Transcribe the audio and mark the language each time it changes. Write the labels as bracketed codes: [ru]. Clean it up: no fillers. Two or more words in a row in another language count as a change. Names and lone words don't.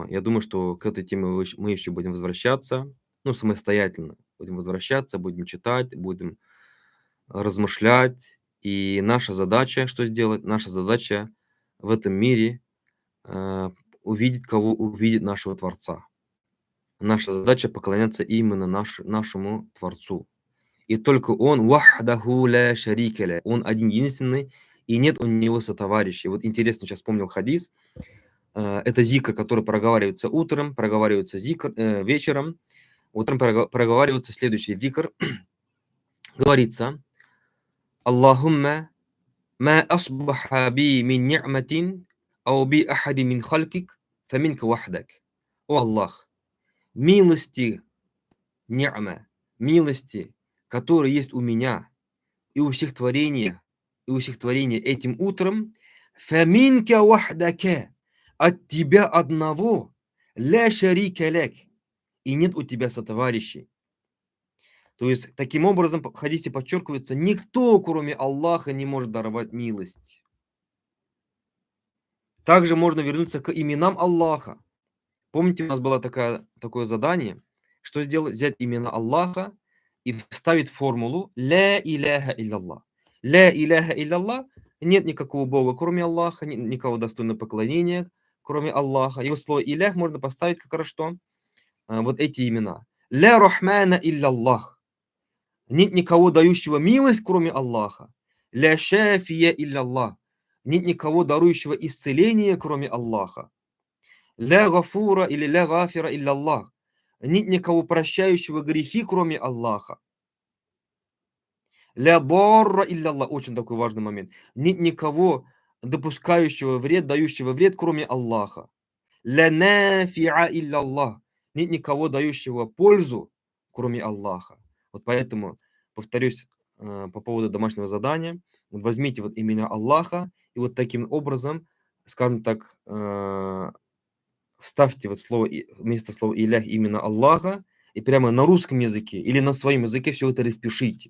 [ru] Я думаю, что к этой теме мы еще будем возвращаться. Ну, самостоятельно будем возвращаться, будем читать, будем размышлять. И наша задача, что сделать? Наша задача в этом мире увидеть, кого увидит нашего Творца. Наша задача поклоняться именно нашему Творцу. И только Он, [ar] وحده لا شريك له, [ru] Он один единственный, и нет у него сотоварищей. Вот интересно, сейчас вспомнил хадис. Это зикр, который проговаривается утром, проговаривается вечером. Утром проговаривается следующий зикр. Говорится: [ar] اللهم ما أصبح بي من نعمة أو بأحد من خلقك فمنك وحدك. [ru] О Аллах, милости, ни'ма, милости, которые есть у меня и у всех творений этим утром, [ar] فمنك وحدك, [ru] от тебя одного, [ar] لا شريك لك, [ru] и нет у тебя сотоварищей. То есть, таким образом, в хадисе подчеркивается, никто, кроме Аллаха, не может даровать милость. Также можно вернуться к именам Аллаха. Помните, у нас было такое задание, что сделать? Взять имена Аллаха и вставить формулу [ar] «لا إله إلا الله». «لا إله إلا الله» — [ru] нет никакого Бога, кроме Аллаха, нет никого достойного поклонения, кроме Аллаха. И вот слово «илях» можно поставить как раз что? Вот эти имена. [ar] «لا رحمن إلا الله». [ru] Нет никого, дающего милость, кроме Аллаха. [ar] «لا شافي إلا الله». [ru] Нет никого, дарующего исцеление, кроме Аллаха. [ar] «لا غفور» или «لا غافر إلا الله». [ru] Нет никого, прощающего грехи, кроме Аллаха. [ar] «لا ضار إلا الله». [ru] Очень такой важный момент. Нет никого, допускающего вред, дающего вред, кроме Аллаха. [ar] «لا نافع إلا الله». [ru] Нет никого, дающего пользу, кроме Аллаха. Вот поэтому, повторюсь, по поводу домашнего задания, вот возьмите вот имена Аллаха и вот таким образом, скажем так, вставьте вот слово, вместо слова «илях» именно Аллаха, и прямо на русском языке или на своем языке все это распишите.